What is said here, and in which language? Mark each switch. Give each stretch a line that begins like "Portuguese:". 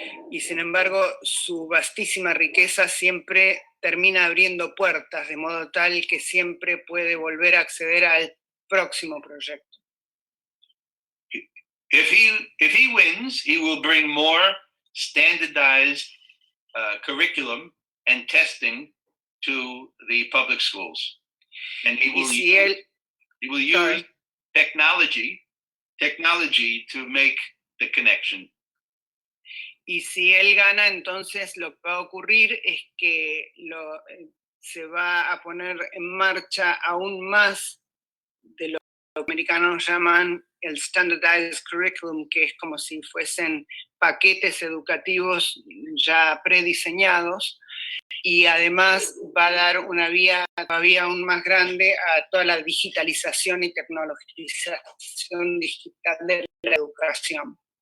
Spanish: Y sin embargo, su vastísima riqueza siempre termina abriendo puertas, de modo tal que siempre puede volver a acceder al próximo proyecto.
English: If he wins, he will bring more standardized curriculum and testing to the public schools, and he will use technology to make the connection.
Spanish: Y si él gana, entonces lo que va a ocurrir es que se va a poner en marcha aún más de lo que los americanos llaman el standardized curriculum, que es como si fuesen paquetes educativos ya prediseñados, y además va a dar una vía todavía aún más grande a toda la digitalización y tecnologización digital de la educación.